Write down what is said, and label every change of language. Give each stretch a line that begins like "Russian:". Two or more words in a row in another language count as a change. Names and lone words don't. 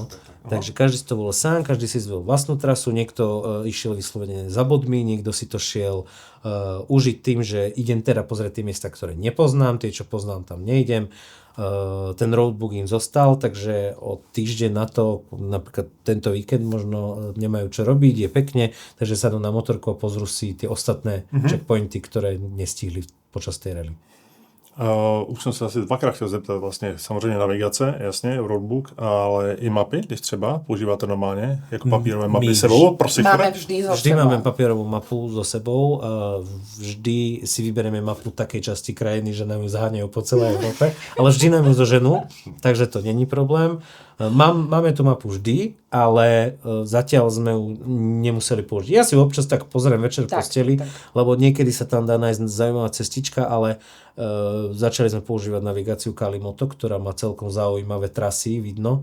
Slovak: Takže každý si to bol sám, každý si zvolil vlastnú trasu, niekto išiel vyslovene za bodmi, niekto si to šiel užiť tým, že idem teda pozrieť tie miesta, ktoré nepoznám, tie, čo poznám, tam neidem. Ten roadbook im zostal, takže o týždeň na to, napríklad tento víkend možno nemajú čo robiť, je pekne, takže sadnú na motorku a pozrú si tie ostatné checkpointy, ktoré nestihli počas tej rally.
Czech: Už jsem se asi dvakrát chtěl zeptat, vlastně samozřejmě navigace, jasně, roadbook, ale i mapy, když třeba používáte normálně, jako papírové mapy sebou, prosím.
Slovak: Máme vždy máme papierovú mapu so sebou, vždy si vyberieme mapu takej časti krajiny, že nám ju zaháňajú po celej Európe, ale vždy nám ju zoženú, takže to není problém. Máme tú mapu vždy, ale zatiaľ sme ju nemuseli použiť. Ja si ju občas tak pozriem večer v posteli, lebo niekedy sa tam dá nájsť zaujímavá cestička, ale začali sme používať navigáciu Kalimoto, ktorá má celkom zaujímavé trasy, vidno.